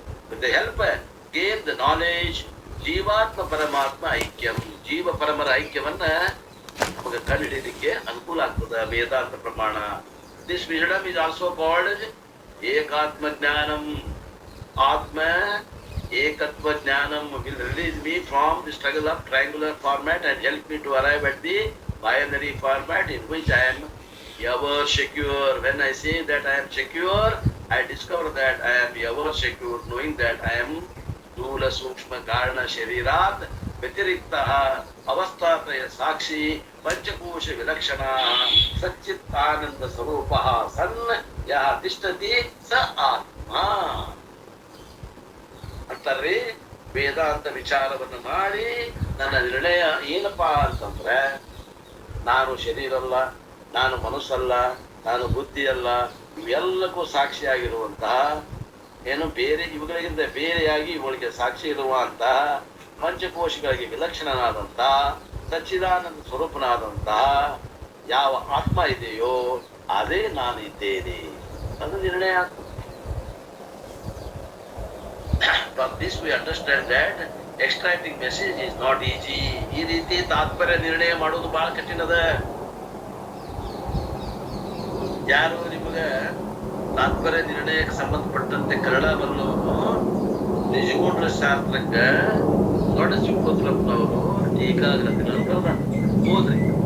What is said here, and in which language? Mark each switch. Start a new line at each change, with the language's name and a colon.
English: with the help gain the knowledge
Sanskrit: ಜೀವಾತ್ಮ ಪರಮಾತ್ಮ ಐಕ್ಯಂ.
Kannada: ಜೀವ ಪರಮರ ಐಕ್ಯವನ್ನ ನಮಗೆ ಕಂಡುಹಿಡಿಯಲಿಕ್ಕೆ ಅನುಕೂಲ ಆಗ್ತದೆ ವೇದಾಂತ ಪ್ರಮಾಣ.
English: this wisdom is also called
Sanskrit: ಏಕಾತ್ಮ ಜ್ಞಾನಂ. ಆತ್ಮ ಏಕತ್ವ ಜ್ಞಾನಂ
English: will release me from the struggle of triangular format and help me to arrive at the binary format in which I am ever secure. When I say that I am secure, I discover that I am ever secure, knowing that I am
Sanskrit: ಸ್ಥೂಲ ಸೂಕ್ಷ್ಮ ಕಾರಣ ಶರೀರಾತ್ ವ್ಯತಿರಿಕ್ತ ಅವಸ್ಥಾತ್ರಯ ಸಾಕ್ಷಿ ಪಂಚಕೋಶ ವಿಲಕ್ಷಣ ಸಚ್ಚಿತ್ತಾನಂದ ಸ್ವರೂಪ ಸನ್ ಯಹ ತಿಷ್ಠತಿ ಸ ಆತ್ಮ
Kannada: ಅಂತಾರ್ರಿ. ವೇದಾಂತ ವಿಚಾರವನ್ನು ಮಾಡಿ ನನ್ನ ನಿರ್ಣಯ ಏನಪ್ಪಾ ಅಂತಂದ್ರೆ, ನಾನು ಶರೀರ ಅಲ್ಲ, ನಾನು ಮನಸ್ಸಲ್ಲ, ನಾನು ಬುದ್ಧಿ ಅಲ್ಲ, ಇವೆಲ್ಲಕ್ಕೂ ಸಾಕ್ಷಿಯಾಗಿರುವಂತಹ, ಏನು ಬೇರೆ ಇವುಗಳಿಗಿಂತ ಬೇರೆಯಾಗಿ ಇವುಗಳಿಗೆ ಸಾಕ್ಷಿ ಇರುವಂತಹ ಪಂಚಕೋಶಗಳಿಗೆ ವಿಲಕ್ಷಣನಾದಂತಹ ಸಚ್ಚಿದಾನಂದ ಸ್ವರೂಪನಾದಂತಹ ಯಾವ ಆತ್ಮ ಇದೆಯೋ ಅದೇ ನಾನು ಇದ್ದೇನೆ. ಅದು ನಿರ್ಣಯ.
English: From this we understand that extracting message is not easy.
Kannada: ಈ ರೀತಿ ತಾತ್ಪರ್ಯ ನಿರ್ಣಯ ಮಾಡೋದು ಬಹಳ ಕಠಿಣದ. ಯಾರು ನಿಮಗ ತಾತ್ಪರ್ಯ ನಿರ್ಣಯಕ್ಕೆ ಸಂಬಂಧಪಟ್ಟಂತೆ ಕನ್ನಡ ಬರಲವರು ನಿಜಗುಂಡ್ರ ಶಾಸ್ತ್ರಕ್ಕ ದೊಡ್ಡ ಚಿಕ್ಕೋತ್ರಪ್ಪನವರು ಟೀಕಾಗ್ರತಿಗಳನ್ನು ಬರೆದ ಹೋದ್ರಿ.